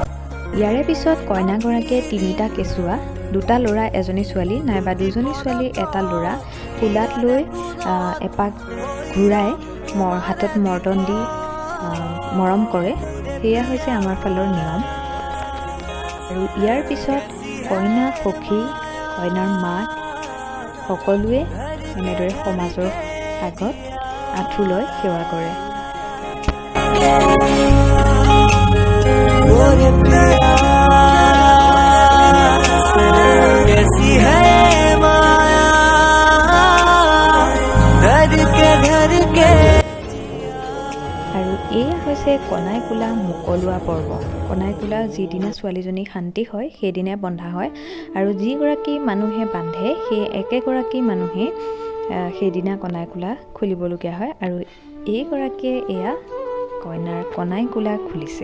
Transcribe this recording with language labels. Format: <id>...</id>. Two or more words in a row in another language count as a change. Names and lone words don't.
<as>ইয়াৰে পিছত কইনাগৰাকীয়ে 3টা কেঁচুৱা, 2টা ল'ৰা, এজনী ছোৱালী নাইবা 2জনী ছোৱালী, এটা ল'ৰা কোলাত লৈ এপাক ঘূৰাই হাতত মৰ্টন দি মৰম কৰে। সেয়া হৈছে আমাৰ ফালৰ নিয়ম। আৰু ইয়াৰ পিছত কইনা, সখী, কইনাৰ মাক সকলোৱে এনেদৰে সমাজৰ আগত আঁঠু লৈ সেৱা কৰে।</as> <hi>कैसी है माया धर के</hi> <as>আৰু এয়া হৈছে কনাই কোলা মোকলোৱা পৰ্ব। কনাই কোলা যিদিনা ছোৱালীজনী শান্তি হয় সেইদিনাই বন্ধা হয়, আৰু যিগৰাকী মানুহে বান্ধে সেই একেগৰাকী মানুহে সেইদিনা কনাই কোলা খুলিবলগীয়া হয়। আৰু এইগৰাকীয়ে এয়া কইনাৰ কনাই কোলা খুলিছে।</as>